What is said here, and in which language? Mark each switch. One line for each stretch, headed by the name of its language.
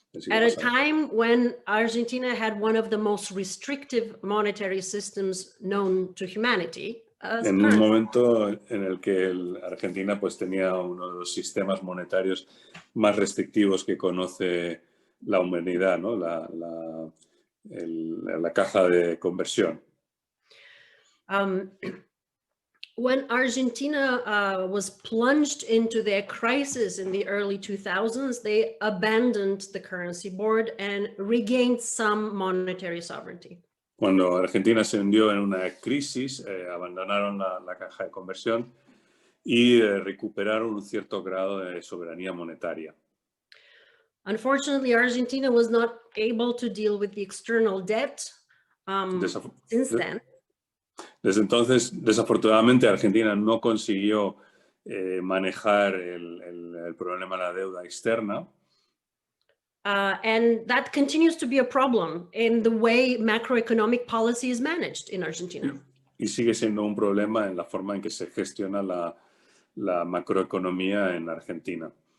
English: At a time when Argentina had one of the most restrictive monetary systems known to humanity.
Spanish: En un momento en el que Argentina pues tenía uno de los sistemas monetarios más restrictivos que conoce la humanidad, ¿no? La caja de conversión.
English: When Argentina was plunged into their crisis in the early 2000s, they abandoned the currency board and regained some monetary sovereignty.
Spanish: Cuando Argentina se hundió en una crisis, abandonaron la caja de conversión y recuperaron un cierto grado de soberanía monetaria.
English: Unfortunately, Argentina was not able to deal with the external debt since then.
Spanish: Desde entonces, desafortunadamente, Argentina no consiguió manejar el problema de la deuda externa.
English: And that continues to be a problem in the way macroeconomic policy is managed in Argentina.
Spanish: Y sigue siendo un problema en la forma en que se gestiona la macroeconomía en Argentina.